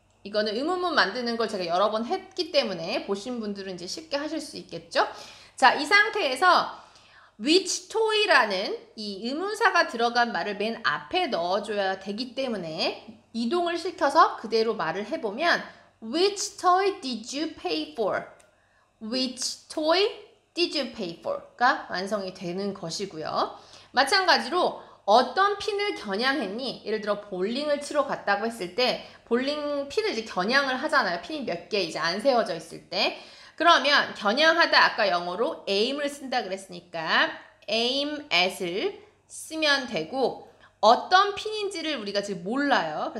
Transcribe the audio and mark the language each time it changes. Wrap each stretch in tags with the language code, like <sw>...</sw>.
<ko>이거는 의문문 만드는 걸 제가 여러 번 했기 때문에 보신 분들은 이제 쉽게 하실 수 있겠죠. 자, 이 상태에서 which toy라는 이 의문사가 들어간 말을 맨 앞에 넣어줘야 되기 때문에 이동을 시켜서 그대로 말을 해보면</ko> <en>Which toy did you pay for? Which toy did you pay for?가</en> <ko>완성이 되는 것이고요. 마찬가지로 어떤 핀을 겨냥했니? 예를 들어 볼링을 치러 갔다고 했을 때 볼링 핀을 이제 겨냥을 하잖아요. 핀이 몇 개 이제 안 세워져 있을 때. 그러면 겨냥하다 아까 영어로 aim을 쓴다 그랬으니까 aim at을 쓰면 되고 어떤 핀인지를 우리가 지금 몰라요.</ko>